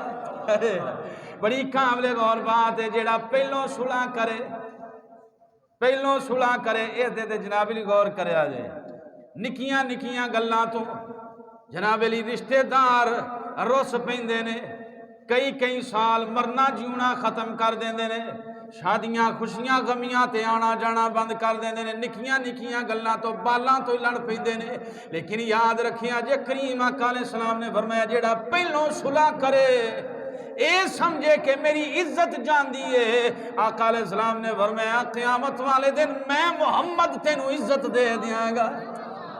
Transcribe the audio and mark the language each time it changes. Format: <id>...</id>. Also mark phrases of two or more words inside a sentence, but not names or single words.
<pa>بڑی قابل غور بات ہے، جڑا پہلوں صلح کرے، پہلوں صلح کرے، اے دے جناب علی غور کرے آ جائے، نکیاں نکیاں گلاں تو جناب علی رشتہ دار رس پیندے نے، کئی سال مرنا جیونا ختم کر دیندے نے، شادیاں خوشیاں غمیاں تے آنا جانا بند کر دیندے نے، نکیاں نکیاں گلاں تو بالاں تو لڑ پیندے نے، لیکن یاد رکھیاں جے کریم آقا</pa> <ar>علیہ السلام</ar> <pa>نے فرمایا جیڑا پہلوں صلح کرے اے سمجھے کہ میری عزت جان دیئے، آقا</pa> <ar>علیہ السلام</ar> <pa>نے فرمایا قیامت والے دن میں محمد تینوں عزت دے دیاں گا۔</pa>